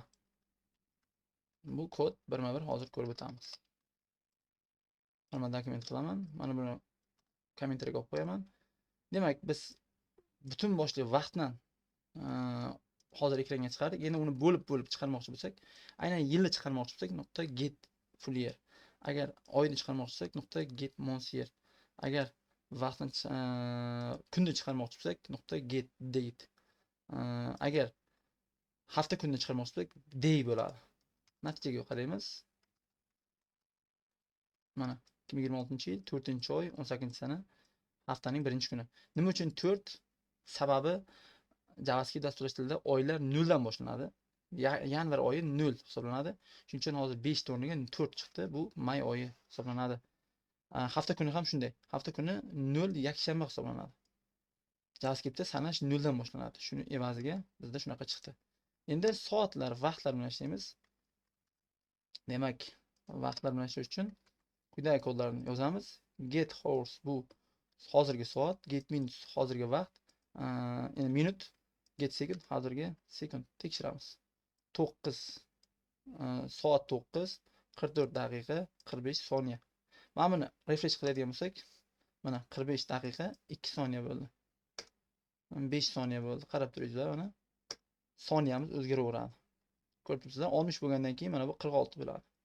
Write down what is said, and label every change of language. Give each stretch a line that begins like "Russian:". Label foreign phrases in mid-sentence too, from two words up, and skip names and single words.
Uzbek: Bu kod birma-bir hozir ko'rib o'tamiz. Mana dokument qilaman. Mana buni kommentariyaga olib qo'yaman. Demak, biz butun boshli vaqtni hozir ekranga chiqardik. Endi uni bo'lib chiqarmoqchi bo'lsak, aynan yilni chiqarmoqchi bo'lsak, nuqta
English: get full year.
Uzbek: Agar oyni chiqarmoqchi bo'lsak, nuqta
English: get month year.
Uzbek: Agar vaqtni kunni chiqarmoqchi bo'lsak, nuqta
English: get date.
Uzbek: Agar hafta kunni chiqarmoqchi bo'lsak, day bo'ladi. Natijaga qaraymiz. Mana 2026-yil 4-oy 18-sana haftaning 1-kuni. Nima uchun 4? Sababi JavaScript dasturlashtiruvida oylar 0 dan boshlanadi. Yanvar oyi 0 hisoblanadi. Shuning uchun hozir 5 ta o'rniga 4 chiqdi. Bu may oyi hisoblanadi. Hafta kuni ham shunday. Hafta kuni 0 yakshanba hisoblanadi. JavaScriptda sanash 0 dan boshlanadi. Shuni evaziga bizda shunaqa chiqdi. Endi soatlar, vaqtlar bilan ishlaymiz. Demak, vaqtlar bilan ishlash uchun quyidagi kodlarni yozamiz.
English: Get hours
Uzbek: bu hozirgi soat,
English: get minutes
Uzbek: hozirgi vaqt, endi minut,
English: get second
Uzbek: hozirgi sekund tekshiramiz. 9 soat 9 44 daqiqa 45 soniya. Mana buni refresh qiladigan bo'lsak, mana 45 daqiqa 2 soniya bo'ldi. 5 soniya bo'ldi. Qarab turingizlar, mana soniyamiz o'zgaraveradi. Ko'rib turibsizlar, 60 bo'lgandan keyin mana bu 46 bo'ladi.